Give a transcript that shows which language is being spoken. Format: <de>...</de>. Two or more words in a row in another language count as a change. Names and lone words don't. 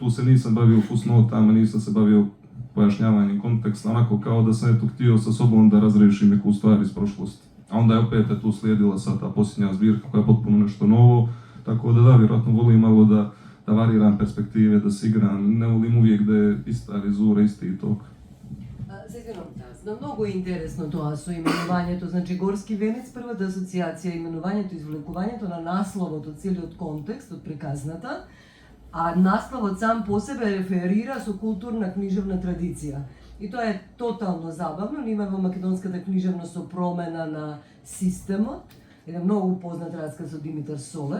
<bs>Tu se nisam bavio fusnotama, nisam se bavio pojašnjavanjem konteksta, onako kao da sam htio sa sobom da razriješim neku stvar iz prošlosti. A onda je opet tu slijedila sad ta posljednja zbirka koja je potpuno nešto novo, tako da vjerojatno volim malo da variram perspektive, da se igram, ne volim uvijek da je ista vizura, isti tok.</bs> <mk>Много е интересно тоа со именувањето, значи Горски венец, првата асоциација именувањето, извлекувањето на насловот од целиот контекст, од приказната, а насловот сам по себе реферира со културна книжевна традиција. И тоа е тотално забавно, ние имаме во македонската книжевност со промена на системот, еден многу познат расказ од Димитар Солев.</mk>